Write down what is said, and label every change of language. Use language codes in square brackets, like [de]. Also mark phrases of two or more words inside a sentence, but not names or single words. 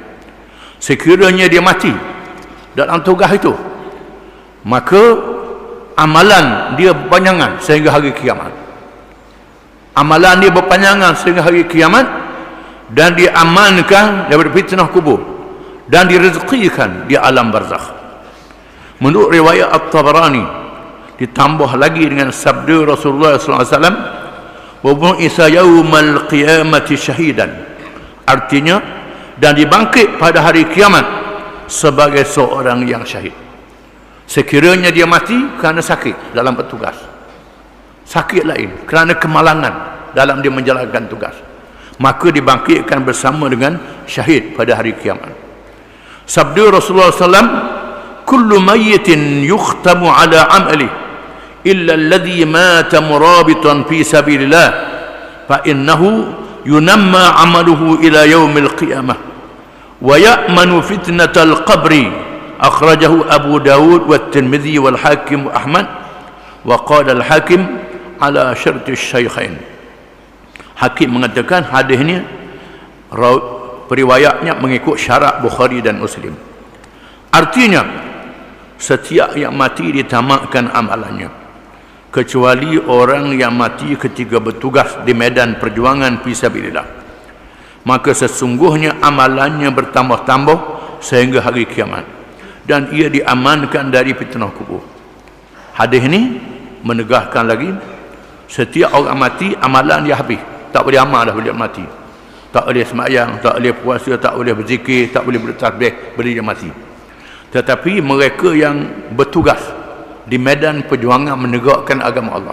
[ms] Sekiranya dia mati dalam tugas itu, maka amalan dia berpanjangan sehingga hari kiamat. Amalan dia berpanjangan sehingga hari kiamat, dan diamankan daripada fitnah kubur dan direzekikan di alam barzakh. Menurut riwayat At-Tabarani, ditambah lagi dengan sabda Rasulullah SAW, [ar] وبعث يوم القيامة شهيدا, [ms] artinya dan dibangkit pada hari kiamat sebagai seorang yang syahid. Sekiranya dia mati kerana sakit dalam bertugas, sakit lain kerana kemalangan dalam dia menjalankan tugas, maka dibangkitkan bersama dengan syahid pada hari kiamat. Sabda Rasulullah SAW, [ar] كل ميت يختم على عمله إلا الذي مات مرابطا في سبيل الله فإنه ينمى عمله إلى يوم القيامة ويأمن فتنة القبر. أخرجه أبو داود والترمذي والحاكم وأحمد وقال الحاكم على شرط الشيخين. [ms] Hakim mengatakan hadis ini periwayatnya mengikut syarat Bukhari dan Muslim. Artinya setiap yang mati ditamatkan amalannya, kecuali orang yang mati ketika bertugas di medan perjuangan fisabilillah, maka sesungguhnya amalannya bertambah-tambah sehingga hari kiamat, dan ia diamankan dari fitnah kubur. Hadis ini menegahkan lagi, setiap orang mati amalan dia habis, tak boleh amal dah bila mati, tak boleh sembahyang, tak boleh puasa, tak boleh berzikir, tak boleh bertasbih bila dia mati. Tetapi mereka yang bertugas di medan perjuangan menegakkan agama Allah.